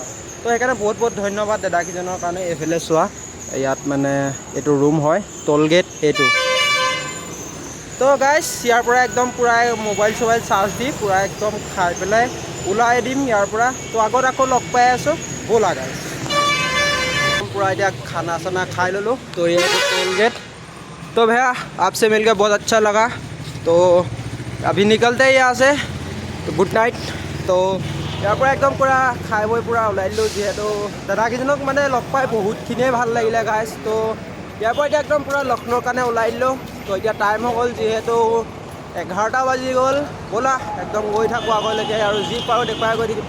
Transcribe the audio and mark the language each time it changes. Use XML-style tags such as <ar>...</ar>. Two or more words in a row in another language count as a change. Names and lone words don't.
<as>তো সেইকাৰণে বহুত বহুত ধন্যবাদ দাদাকেইজনৰ কাৰণে। এইফালে চোৱা, ইয়াত মানে এইটো ৰুম হয়,</as> <en>toll gate</en> <as>এইটো। তো গাইজ ইয়াৰ পৰা একদম পূৰা মোবাইল চোবাইল চাৰ্জ দি পূৰা একদম খাই পেলাই ওলাই দিম ইয়াৰ পৰা। তো আগত আকৌ লগ পাই আছোঁ, ব'লা গাইজ।</as> <hi>पूरा इधर खाना साना खाई लो। तो ये</hi> <en>toll gate.</en> <hi>तो भैया आपसे मिलकर बहुत अच्छा लगा। तो अभी निकलते हैं यहाँ से।</hi> <en>तो good night.</en> <as>तो ইয়াৰ পৰা একদম পূৰা খাই বৈ পূৰা ওলাই দিলোঁ, যিহেতু দাদাকেইজনক মানে লগ পাই বহুতখিনিয়ে ভাল লাগিলে গাইজ। তো ইয়াৰ পৰা এতিয়া একদম পূৰা লক্ষ্ণৌৰ কাৰণে ওলাই দিলোঁ। তো এতিয়া টাইম হৈ গ'ল, যিহেতু 11টা বাজি গ'ল। ব'লা একদম গৈ থাকোঁ আগলৈকে, আৰু যি পাৰোঁ দেখুৱাই গৈ থাকিম।</as>